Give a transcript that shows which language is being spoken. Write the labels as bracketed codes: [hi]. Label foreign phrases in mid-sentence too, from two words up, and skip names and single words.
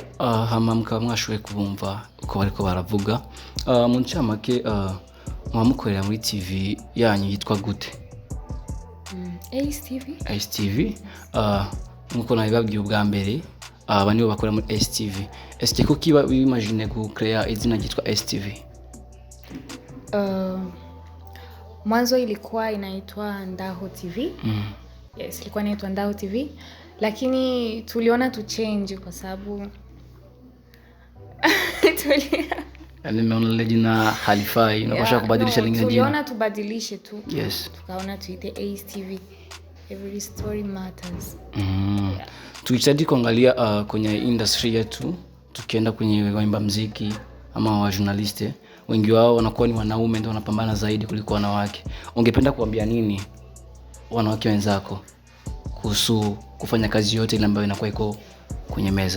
[rn] hama mukaba mwashoboye kubumva uko bariko baravuga mu ncamake mwamukorera muri TV yanyu yitwa gute? Ace TV nkuko nabibabwiye ubwa mbere aba nibo bakora muri Ace TV. [fr] Est-ce que [rn] kiba imagine ku create izina ryitwa Ace TV? [sw] Mwanzo ilikuwa inaitwa Naho TV. Yes, ilikuwa inaitwa Naho TV. Lakini tuliona tu change kwa sababu nimeona jina halifai unapaswa kubadilisha lingine jina. Tuliona tubadilishe tu. Yes. Tukaona tuite Ace TV. [en] Every story matters. [sw] Tukijadi kuangalia kwenye industry yetu, tukienda kwenye waimba muziki ama wa journaliste, wengi wao wanakuwa ni wanaume ndio wanapambana zaidi kuliko wanawake. Ungependa kuambia nini wanawake wenzako kuhusu kufanya kazi yote ile ambayo inakuwa iko kwenye meza?